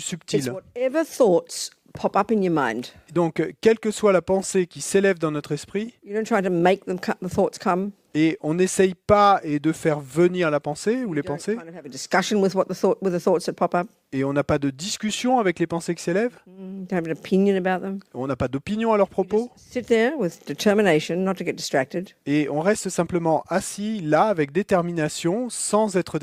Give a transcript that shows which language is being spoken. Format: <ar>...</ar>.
<en>It's</en> <fr>subtil.</fr> <en>whatever thoughts pop up in your mind.</en> <fr>Donc, quelle que soit la pensée qui s'élève dans notre esprit,</fr> <en>You don't try to make them the thoughts come.</en> <fr>et on n'essaye pas de faire venir la pensée ou les</fr> <en>You don't</en> <fr>pensées,</fr> <en>kind of have a discussion with with the thoughts that pop up.</en> <fr>et on n'a pas de discussion avec les pensées qui s'élèvent,</fr> <en>You don't have an opinion about them.</en> <fr>on n'a pas d'opinion à leur propos,</fr> <en>Sit there with determination not to get distracted.</en> <fr>et on reste simplement assis là avec détermination, sans être</fr>